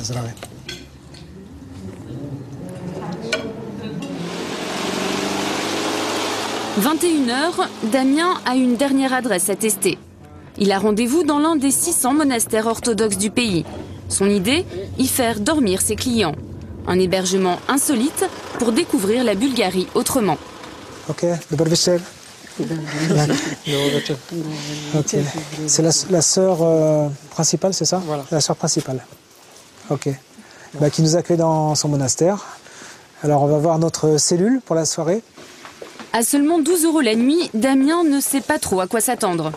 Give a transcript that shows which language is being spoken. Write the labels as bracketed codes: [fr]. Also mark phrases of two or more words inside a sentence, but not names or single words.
[fr] 21h, Damien a une dernière adresse à tester. Il a rendez-vous dans l'un des 600 monastères orthodoxes du pays. Son idée, y faire dormir ses clients. Un hébergement insolite pour découvrir la Bulgarie autrement. [bg] Ok, добър вечер. [fr] Ok. C'est la sœur principale, c'est ça? Voilà. La sœur principale. Ok. Bah, qui nous accueille dans son monastère. Alors on va voir notre cellule pour la soirée. À seulement 12 € la nuit, Damien ne sait pas trop à quoi s'attendre.